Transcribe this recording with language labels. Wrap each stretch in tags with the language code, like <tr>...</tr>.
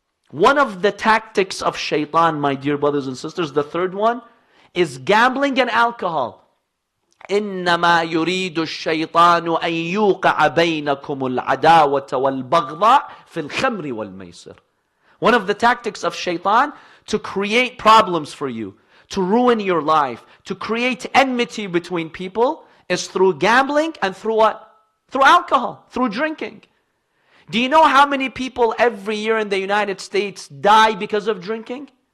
<en>One of the tactics of shaitan, my dear brothers and sisters, the third one, is gambling and alcohol.</en> <ar>إنما يريد الشيطان أن يوقع بينكم العداوة والبغضاء في الخمر والميسر.</ar> <en>One of the tactics of shaitan, to create problems for you, to ruin your life, to create enmity between people, is through gambling and through what? Through alcohol, through drinking. Do you know how many people every year in the United States die because of drinking?</en>